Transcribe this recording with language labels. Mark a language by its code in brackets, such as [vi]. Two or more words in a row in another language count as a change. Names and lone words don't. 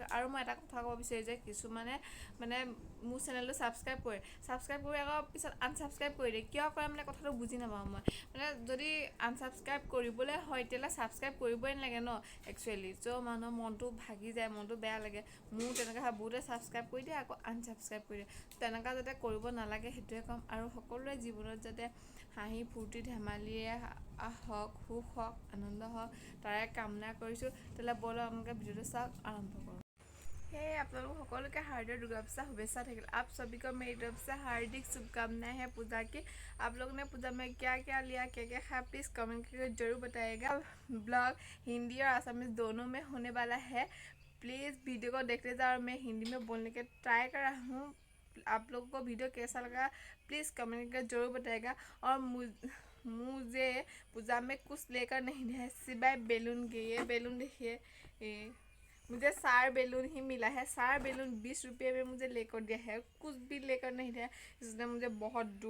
[as] থাকক আৰু মই এটা কথা ক'ব বিচাৰোঁ যে কিছুমানে মানে মোৰ চেনেলটো ছাবস্ক্ৰাইব কৰি আকৌ পিছত আনছাবস্ক্ৰাইব কৰি দিয়ে কিয় কৰে মানে কথাটো বুজি নাপাওঁ মই মানে যদি আনছাবস্ক্ৰাইব কৰিবলৈ হয় তেতিয়াহ'লে ছাবস্ক্ৰাইব কৰিবই নালাগে ন [en] actually so' [as] মানুহৰ মনটো ভাগি যায় মনটো বেয়া লাগে মোৰ তেনেকৈ হয় বহুতে ছাবস্ক্ৰাইব কৰি দিয়ে আকৌ আনছাবস্ক্ৰাইব কৰি দিয়ে তেনেকুৱা যাতে কৰিব নালাগে সেইটোৱে ক'ম আৰু সকলোৰে জীৱনত যাতে হাঁহি ফূৰ্তি ধেমালিৰে হওক সুখ হওক আনন্দ হওক তাৰে কামনা কৰিছোঁ তেতিয়াহ'লে ব'লক আপোনালোকে ভিডিঅ'টো চাওক আৰম্ভ কৰোঁ [hi] हे आप लोगों को সকল के हार्दिक दुर्गा पूजा शुभेच्छा থাকিল आप सभी को मेरी तरफ से हार्दिक शुभकामनाएं हैं पूजा की आप लोगों ने पूजा में क्या क्या लिया क्या क्या खाया प्लीज़ कमेंट करके जरूर बताइएगा ब्लॉग हिंदी और असमीज दोनों में होने वाला है प्लीज़ वीडियो को देखते जाओ और मैं हिंदी में बोलने के ट्राई कर रहा हूँ आप लोगों को वीडियो कैसा लगा प्लीज़ कमेंट करके जरूर बताइएगा और मुझे पूजा में कुछ लेकर नहीं है सिवाय बैलून के ये बैलून देखिए मुझे 4 बैलून ही मिला है 4 बैलून 20 रुपये में मुझे लेकर दिया है कुछ भी लेकर नहीं दिया इसने मुझे बहुत दुख